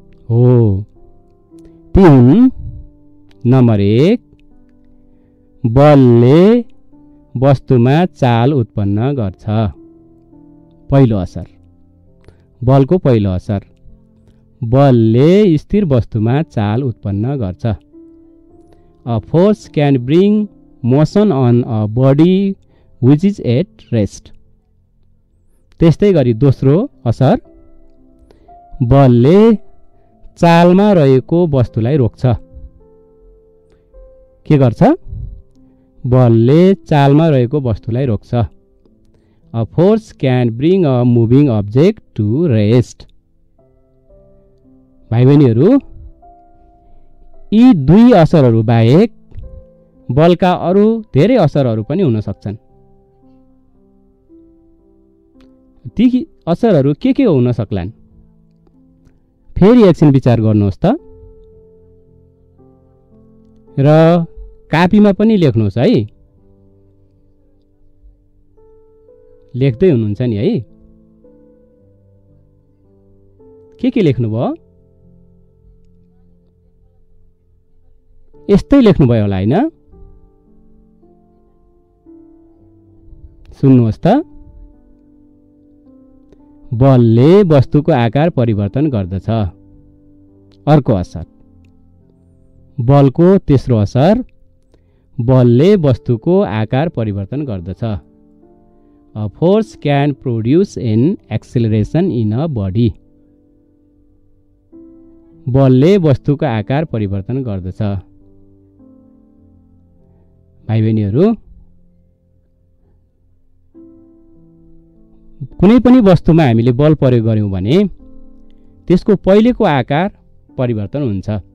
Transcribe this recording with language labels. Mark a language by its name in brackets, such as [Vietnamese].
[Nepali] हो, ती हुन् नम्बर 1, बलले वस्तुमा चाल उत्पन्न गर्छ। पहिलो असर, बलको पहिलो असर, बलले स्थिर वस्तुमा चाल उत्पन्न गर्छ। [English] A force can bring motion on a body which is at rest. [Nepali] त्यस्तै गरी दोस्रो असर, बलले चालमा रहेको वस्तुलाई रोक्छ। के गर्छ? बलले चालमा रहेको वस्तुलाई रोक्छ। [English] A force can bring a moving object to rest. [Nepali] भाइ बहिनीहरू, यी दुई असरहरू बाहेक बलका अरू धेरै असरहरू पनि हुन सक्छन्। ती असरहरू के हुन सक्लान्? फेरि एकछिन विचार गर्नुहोस् त र कापीमा पनि लेख्नुहोस् है। लेख्दै हुनुहुन्छ नि है? के लेख्नुभयो? यस्तै लेख्नुभयो होला हैन? सुन्नुहोस् त, बलले वस्तुको आकार परिवर्तन गर्दछ। अर्को असर, बलको तेस्रो असर, बलले वस्तुको आकार परिवर्तन गर्दछ। [English] A force can produce an acceleration in a body. [Nepali] बलले वस्तुको आकार परिवर्तन गर्दछ। भाइ बहिनीहरू, कुनै पनि वस्तुमा हामीले बल प्रयोग गर्यौं भने त्यसको पहिलेको आकार परिवर्तन हुन्छ।